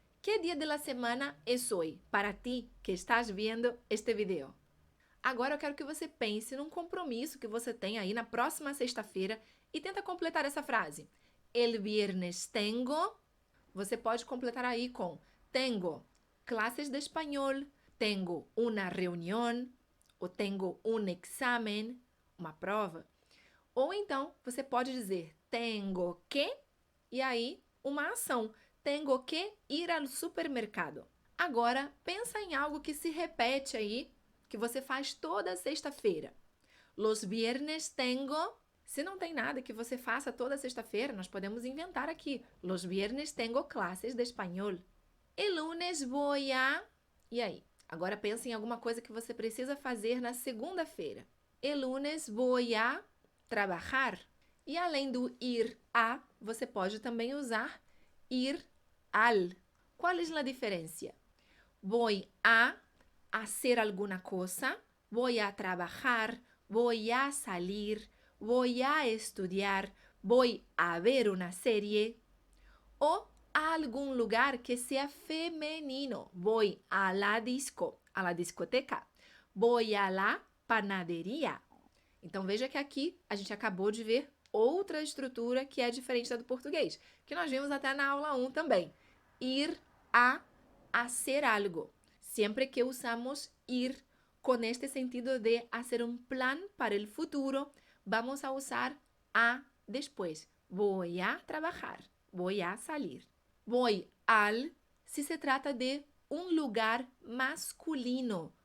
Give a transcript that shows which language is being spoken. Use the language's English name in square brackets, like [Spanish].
[Spanish] ¿Qué día de la semana es hoy para ti que estás viendo este video? [Portuguese] Agora eu quero que você pense num compromisso que você tem aí na próxima sexta-feira e tenta completar essa frase. [Spanish] El viernes tengo. [Portuguese] Você pode completar aí com [Spanish] tengo clases de espanhol, tengo una reunión, [Portuguese] ou [Spanish] tengo un examen, [Portuguese] uma prova. Ou então, você pode dizer [Spanish] tengo que, [Portuguese] e aí uma ação. [Spanish] Tengo que ir al supermercado. [Portuguese] Agora, pensa em algo que se repete aí, que você faz toda sexta-feira. [Spanish] Los viernes tengo. [Portuguese] Se não tem nada que você faça toda sexta-feira, nós podemos inventar aqui. [Spanish] Los viernes tengo clases de espanhol. El lunes voy a... [Portuguese] E aí? Agora pensa em alguma coisa que você precisa fazer na segunda-feira. [Spanish] El lunes voy a trabajar. [Portuguese] E além do ir a, você pode também usar ir al. Qual é a diferença? [Spanish] Voy a hacer alguna cosa, voy a trabajar, voy a salir, voy a estudiar, voy a ver una serie. O a algún lugar que sea femenino. Voy a la disco, a la discoteca. Voy a la panadería. [Portuguese] Então, veja que aqui a gente acabou de ver outra estrutura que é diferente da do português, que nós vimos até na aula 1 também. [Spanish] Ir a hacer algo. Siempre que usamos ir con este sentido de hacer un plan para el futuro, vamos a usar a después. Voy a trabajar, voy a salir. Voy al, si se trata de un lugar masculino.